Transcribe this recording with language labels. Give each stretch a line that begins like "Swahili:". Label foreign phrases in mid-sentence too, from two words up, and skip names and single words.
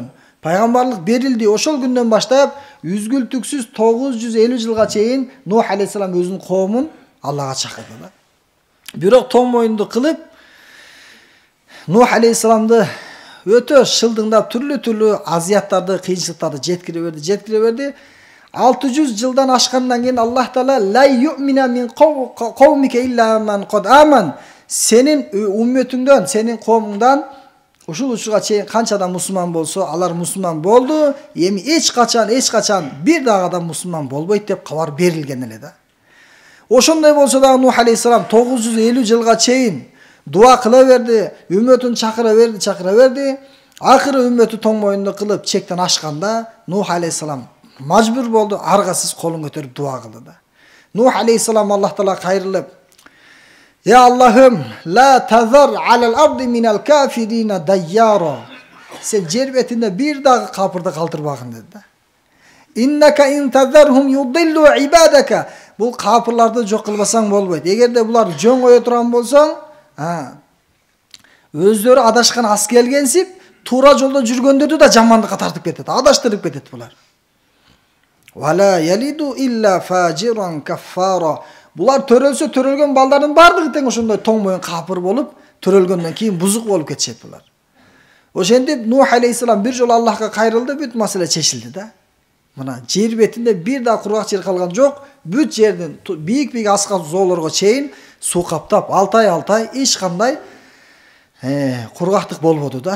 Kyrgyz: Пайгамбарлык берилди, ошол күндөн баштап үзгүлтүксүз 950 жылга чейин Нух алейхиссалам өзүнүн коомун Аллага чакырды да. Бирок тоң моюнду кылып, Нух алейхиссаламды өтө шылдыңдап түрлүү азияттарды, кыйынчылыктарды жеткире берди. 600 жылдан ашкандан кийин Аллах Таала
Arabic: لا يؤمن من قومك إلا من قد آمن.
Kyrgyz: Сенин умметиңден, сенин коомуңдан ушул учурга чейин канча адам мусулман болсо, алар мусулман болду. Эми эч качан бир дагы адам мусулман болбойт деп кабар берилген эле да. Ошондой болсо дагы Нух алейхиссалам 950 жылга чейин дуа кыла берди, үммөтүн чакыра берди. Акыры үммөтү тоң моюнду кылып чектен ашканда Нух алейхиссалам мажбур болду, аргасыз колун көтөрүп дуа кылды да. Нух алейхиссалам Аллах Таала кайрылып: "Я Аллахым,
Arabic: لا تذر على الأرض من الكافرين ديارا."
Kyrgyz: Сен жер бетинде бир дагы капырды калтырбагын деди да.
Arabic: "إنك إن تذرهم يضلوا عبادك."
Kyrgyz: Бул капырларды жок кылбасаң болбойт. Эгерде булар жөн кое турган болсоң, өздөрү адашкан ас келгенсип, туура жолдо жүргөндөрдү да жамандыкка тартып кетет, адаштырып кетет булар.
Arabic: ولا يلدوا إلا فاجرا كفارا.
Kyrgyz: Булар төрөлсө төрөлгөн балдардын бардыгы тең ошондой тоң моюн капыр болуп, төрөлгөндөн кийин бузук болуп кетишет булар. Ошентип Нух алейхиссалам бир жолу Аллахка кайрылды, бүт маселе чечилди да. Мына жер бетинде бир да кургак жер калган жок. Бүт жерден бийик аскак зоолорго чейин суу каптап, 6 ай эч кандай кургактык болбоду да.